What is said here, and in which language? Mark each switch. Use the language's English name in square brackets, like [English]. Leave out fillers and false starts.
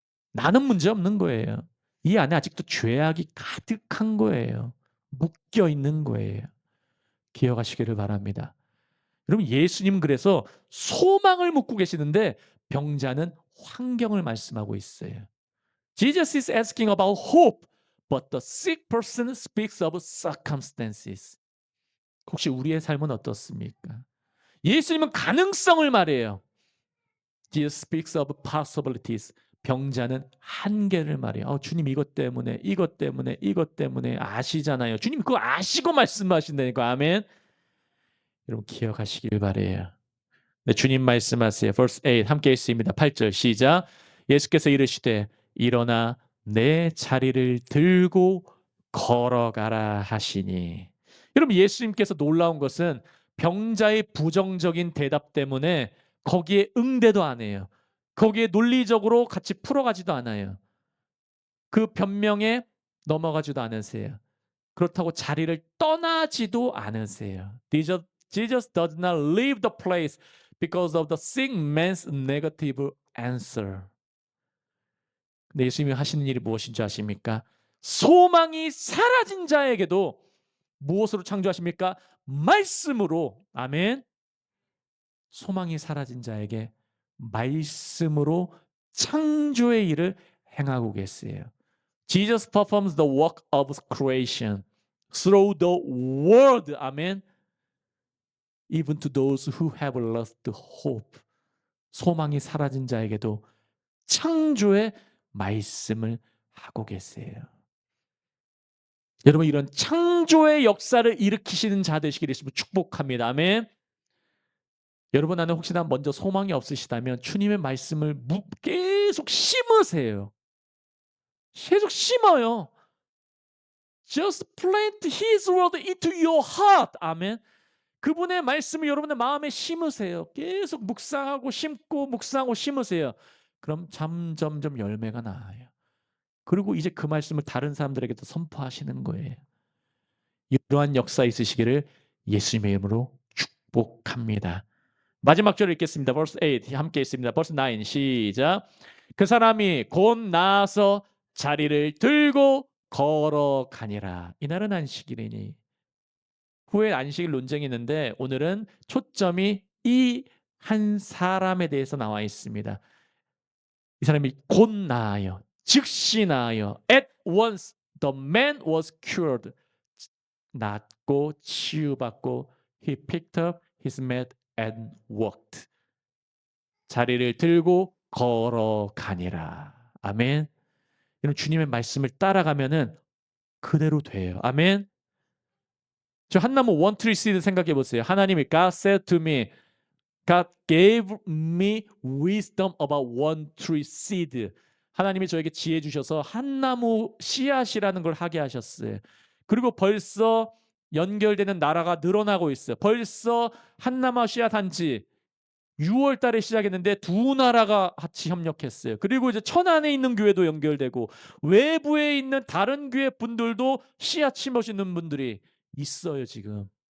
[Korean] 나는 문제 없는 거예요. 이 안에 아직도 죄악이 가득한 거예요. 묶여 있는 거예요. 기억하시기를 바랍니다. 여러분 예수님 그래서 소망을 묻고 계시는데 병자는 환경을 말씀하고 있어요. [English] Jesus is asking about hope, but the sick person speaks of circumstances. [Korean] 혹시 우리의 삶은 어떻습니까? 예수님은 가능성을 말해요. [English] Jesus speaks of possibilities. [Korean] 병자는 한계를 말해요. 주님 이것 때문에 이것 때문에 이것 때문에 아시잖아요. 주님 그거 아시고 말씀하신다니까. 아멘. 여러분 기억하시길 바래요. 네, 주님 말씀하세요. verse 8 함께 있습니다. 8절 시작. 예수께서 이르시되 일어나 내 자리를 들고 걸어가라 하시니. 여러분 예수님께서 놀라운 것은 병자의 부정적인 대답 때문에 거기에 응대도 안 해요. 거기에 논리적으로 같이 풀어가지도 않아요. 그 변명에 넘어가지도 않으세요. 그렇다고 자리를 떠나지도 않으세요. [English] Jesus does not leave the place because of the sick man's negative answer. [Korean] 근데 예수님이 하시는 일이 무엇인지 아십니까? 소망이 사라진 자에게도 무엇으로 창조하십니까? 말씀으로. 아멘. 소망이 사라진 자에게 말씀으로 창조의 일을 행하고 계세요. [English] Jesus performs the work of creation through the word. [Korean] 아멘. [English] Even to those who have lost hope. [Korean] 소망이 사라진 자에게도 창조의 말씀을 하고 계세요. 여러분 이런 창조의 역사를 일으키시는 자 되시기를 축복합니다. 아멘. 여러분 안에 혹시나 먼저 소망이 없으시다면 주님의 말씀을 계속 심으세요. 계속 심어요. [English] Just plant His word into your heart. [Korean] 아멘. 그분의 말씀을 여러분의 마음에 심으세요. 계속 묵상하고 심고 묵상하고 심으세요. 그럼 점점점 열매가 나와요. 그리고 이제 그 말씀을 다른 사람들에게도 선포하시는 거예요. 이러한 역사 있으시기를 예수님의 이름으로 축복합니다. 마지막 절을 읽겠습니다. verse 8 함께 있습니다. verse 9 시작. 그 사람이 곧 나아서 자리를 들고 걸어가니라. 이날은 안식일이니. 후에 안식일 논쟁이 있는데 오늘은 초점이 이 한 사람에 대해서 나와 있습니다. 이 사람이 곧 나아요. 즉시 나아요. [English] At once the man was cured. [Korean] 낫고 치유받고 [English] he picked up his mat and walked. [Korean] 자리를 들고 걸어가니라. 아멘. 여러분 주님의 말씀을 따라가면은 그대로 돼요. 아멘. 저 한나무 원트리 시드 생각해 보세요. 하나님이 [English] God said to me, God gave me wisdom about one tree seed. [Korean] 하나님이 저에게 지혜 주셔서 한나무 씨앗이라는 걸 하게 하셨어요. 그리고 벌써 연결되는 나라가 늘어나고 있어요. 벌써 한남아 씨앗 단지 6월 달에 시작했는데 두 나라가 같이 협력했어요. 그리고 이제 천안에 있는 교회도 연결되고 외부에 있는 다른 교회 분들도 씨앗 심으시는 분들이 있어요, 지금.